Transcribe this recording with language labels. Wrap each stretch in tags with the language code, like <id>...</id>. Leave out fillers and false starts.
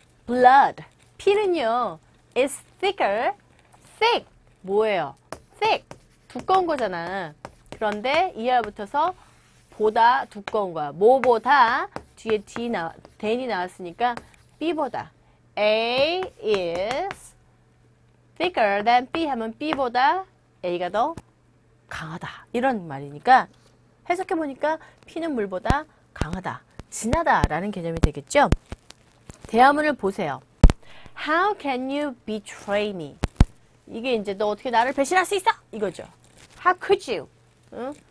<en>Blood.</en> <ko>피는요.</ko> <en>is thicker. thick.</en> <ko>뭐예요?</ko> <en>thick.</en> <ko>두꺼운 거잖아. 그런데 이하에 붙어서 보다 두꺼운 거야. 뭐보다 뒤에 then이 나왔으니까 B보다. A is thicker than B 하면 B보다 A가 더 강하다. 이런 말이니까 해석해보니까 피는 물보다 강하다. 진하다 라는 개념이 되겠죠. 대화문을 보세요.</ko> <en>How can you betray me?</en> <ko>이게 이제 너 어떻게 나를 배신할 수 있어? 이거죠.</ko> <en>How could you? 응?</en>